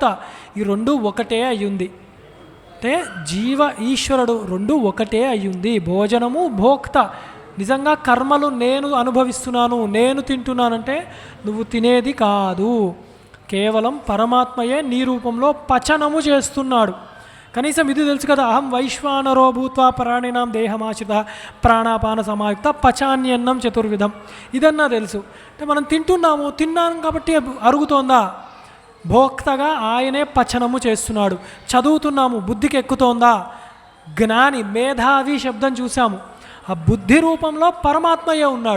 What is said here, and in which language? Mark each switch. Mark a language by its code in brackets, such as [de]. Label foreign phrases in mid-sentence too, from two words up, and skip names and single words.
[te] ఈ రెండు ఒకటే అయ్యింది. అంటే జీవ ఈశ్వరుడు రెండు ఒకటే అయ్యింది. భోజనము భోక్త. నిజంగా కర్మలు నేను అనుభవిస్తున్నాను, నేను తింటున్నానంటే నువ్వు తినేది కాదు, కేవలం పరమాత్మయే నీ రూపంలో పచనము చేస్తున్నాడు. కనీసం ఇది తెలుసు కదా, [sa] అహం వైశ్వానరో భూత్వా ప్రాణినాం దేహమాశ్రిత ప్రాణాపాన సమాయుక్త పచాన్యన్నం చతుర్విధం. [te] ఇదన్నా తెలుసు. అంటే మనం తిన్నాం కాబట్టి అరుగుతోందా? భోక్తగా ఆయనే పచనము చేస్తున్నాడు. చదువుతున్నాము, బుద్ధికి ఎక్కుతోందా? జ్ఞాని, మేధావి శబ్దం చూసాము. ఆ బుద్ధి రూపంలో పరమాత్మయే ఉన్నాడు.